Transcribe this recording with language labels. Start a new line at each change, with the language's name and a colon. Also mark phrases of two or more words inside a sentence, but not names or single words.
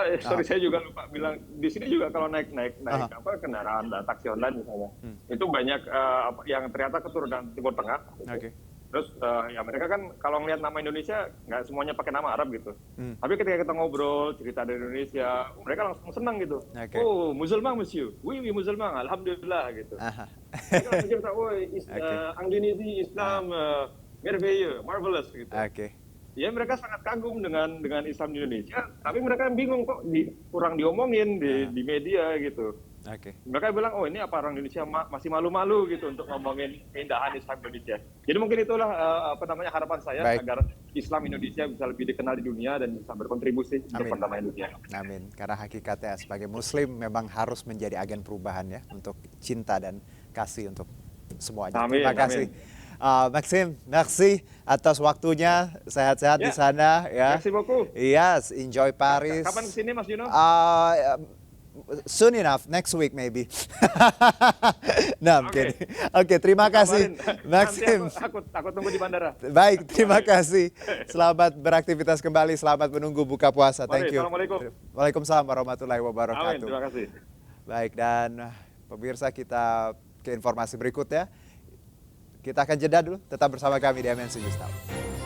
Indonesian: Dan saya juga lupa bilang di sini juga kalau naik kendaraan taksi online misalnya, itu banyak yang ternyata keturunan Timur Tengah. Terus ya mereka kan kalau ngelihat nama Indonesia nggak semuanya pakai nama Arab gitu. Tapi ketika kita ngobrol cerita dari Indonesia, mereka langsung senang gitu.
French: Oh, musulman monsieur, oui musulman,
Indonesian: alhamdulillah gitu. Mereka langsung cerita, oh Indonesia Islam merveilleux, marvelous gitu. Ya mereka sangat kagum dengan Islam di Indonesia, tapi mereka bingung kok kurang diomongin di media gitu. Mereka bilang, oh ini apa orang Indonesia masih malu-malu gitu untuk ngomongin keindahan Islam Indonesia. Jadi mungkin itulah harapan saya agar Islam Indonesia bisa lebih dikenal di dunia dan bisa berkontribusi untuk perdamaian dunia. Amin. Karena hakikatnya sebagai Muslim memang harus menjadi agen perubahan ya untuk cinta dan kasih untuk semuanya. Terima kasih. Maxime, merci atas waktunya, sehat-sehat di sana ya.
French: Merci beaucoup.
English: Yes, enjoy Paris.
Indonesian: Kapan kesini Mas Juno?
English: Soon enough, next week maybe.
Indonesian: Nah, Oke, terima kasih Maxime. Aku tunggu di bandara. Baik, terima kasih. Selamat beraktivitas kembali, selamat menunggu buka puasa.
English: Thank you.
Indonesian: Assalamualaikum.
Arabic: وعليكم السلام ورحمة الله وبركاته.
Indonesian: Amin, terima kasih. Baik, dan pemirsa kita ke informasi berikutnya. Kita akan jeda dulu, tetap bersama kami di MNC News Now.